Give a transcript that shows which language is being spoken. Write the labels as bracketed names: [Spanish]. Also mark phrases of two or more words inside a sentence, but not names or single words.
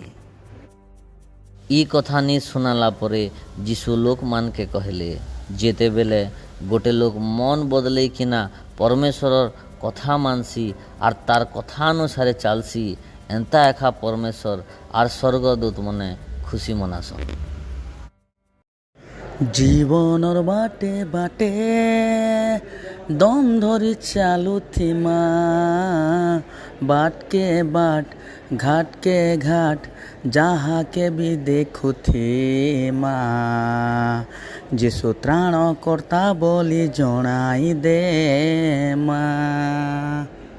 [Sambalpuri] ଇ କଥା ନି ଶୁଣାଲା ପରେ ଯୀଶୁ ଲୋକମାନକେ କହିଲେ ଯେତେବେଳେ ଗୋଟେ ଲୋକ ମନ ବଦଲେଇକିନା ପରମେଶ୍ୱରର କଥା ମାନସି ଆର୍ ତାର କଥା ଅନୁସାରେ ଚାଲସି ଏନ୍ତା ଏକା ପରମେଶ୍ୱର ଆର୍ ସ୍ୱର୍ଗଦୂତ ମାନେ ଖୁସି ମନାସନ୍। ଜୀବନର ବାଟେ ବାଟେ ଦମ ଧରି ଚାଲୁଥିମା ବାଟକେ ବାଟ ଘାଟକେ ଘାଟ ଯାହାକେ ବି ଦେଖୁଥିମା ଯୀଶୁ ତ୍ରାଣ କର୍ତ୍ତା ବଲି ଜଣାଇ ଦେ ମା।